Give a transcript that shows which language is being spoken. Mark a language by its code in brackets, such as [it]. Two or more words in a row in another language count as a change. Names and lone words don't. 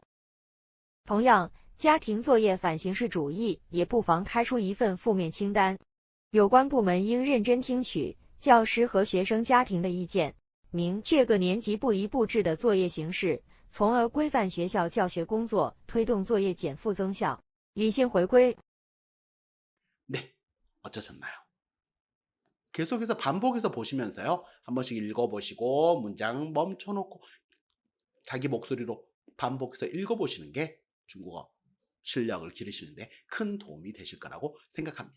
[zh] 同样，家庭作业反形式主义也不妨开出一份负面清单。有关部门应认真听取教师和学生家庭的意见，明确各年级不宜布置的作业形式，从而规范学校教学工作，推动作业减负增效。理性回归。 [ko] 네, 어떠셨나요? 계속해서 반복해서 보시면서요. 한 번씩 읽어보시고 문장 멈춰놓고 자기 목소리로 반복해서 읽어보시는 게 중국어 실력을 기르시는데 큰 도움이 되실 거라고 생각합니다.